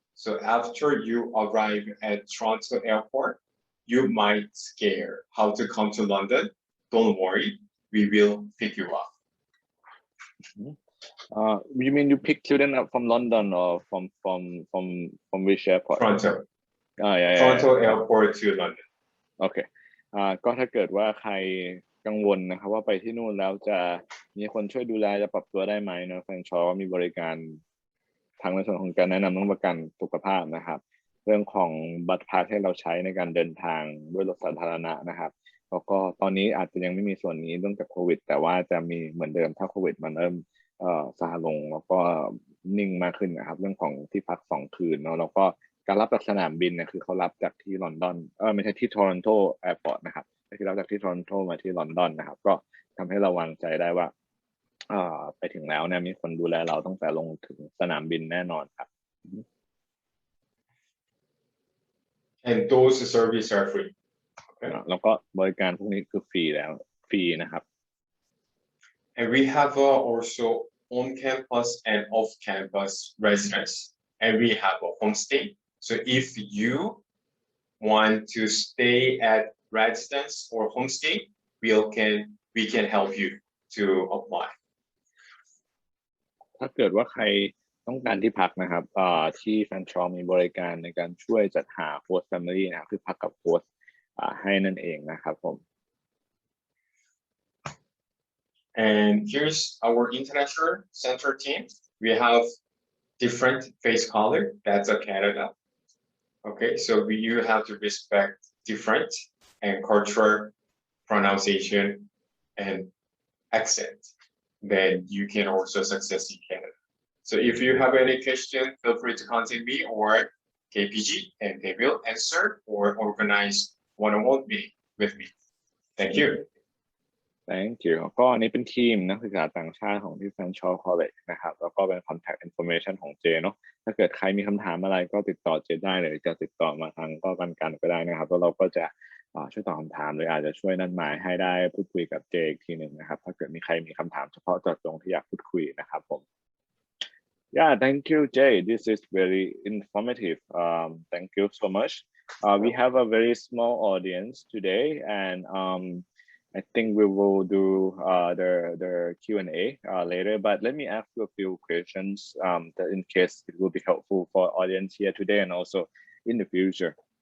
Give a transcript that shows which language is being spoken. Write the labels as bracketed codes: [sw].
[en] So after you arrive at Toronto Airport, you might scare how to come to London. Don't worry, we will pick you up. You mean you pick student up from London or from which airport? Toronto. Yeah. Toronto Airport to London. [th] โอเคก็ถ้าเกิดว่าใครกังวลนะครับว่าไปที่นู่นแล้วจะมีคนช่วยดูแลจะปรับตัวได้ไหมนะแฟนชอมีบริการทางในส่วนของการแนะนำเรื่องประกันสุขภาพนะครับเรื่องของบัตรพาสให้เราใช้ในการเดินทางด้วยรถสาธารณะนะครับแล้วก็ตอนนี้อาจจะยังไม่มีส่วนนี้เรื่องจากโควิดแต่ว่าจะมีเหมือนเดิมถ้าโควิดมันเริ่ม ซาลงแล้วก็นิ่งมากขึ้นนะครับเรื่องของที่พัก2 คืนเนาะแล้วก็การรับจากสนามบินเนี่ยคือเขารับจากที่ลอนดอนไม่ใช่ที่ทอรอนโตแอร์พอร์ตนะครับที่รับจากที่ทอรอนโตมาที่ลอนดอนนะครับก็ทำให้เราวางใจได้ว่าไปถึงแล้วเนี่ยมีคนดูแลเราตั้งแต่ลงถึงสนามบินแน่นอนครับ [en] And those services are free. [th] แล้วก็บริการพวกนี้คือฟรีนะครับ [en] And we have also on-campus and off-campus residence, and we have a homestay. So if you want to stay at residence or homestay, we can help you to apply. [th] ถ้าเกิดว่าใครต้องการที่พักนะครับที่แฟนชอมีบริการในการช่วยจัดหาโฮสต์แฟมิลี่นะครับคือพักกับโฮสต์ให้นั่นเองนะครับผม [en] And here's our international center team. We have different face color. That's a Canada. Okay, so you have to respect different and cultural pronunciation and accent. Then you can also success in Canada. So if you have any question, feel free to contact me or KPG, and they will answer or organize one-on-one meeting with me. Thank you. Thank you [th] ก็อันนี้เป็นทีมนักศึกษาต่างชาติของที่ Fanshawe College นะครับแล้วก็เป็น contact information ของเจเนาะถ้าเกิดใครมีคำถามอะไรก็ติดต่อเจได้เลยจะติดต่อมาทางกันก็ได้นะครับแล้วเราก็จะช่วยตอบคำถามหรืออาจจะช่วยนัดหมายให้ได้พูดคุยกับเจอีกทีหนึ่งนะครับถ้าเกิดมีใครมีคำถามเฉพาะเจาะจงที่อยากพูดคุยนะครับผม [en] Yeah, thank you, Jay. This is very informative. Thank you so much. We have a very small audience today, and I think we will do the Q&A later. But let me ask you a few questions that in case it will be helpful for audience here today and also in the future.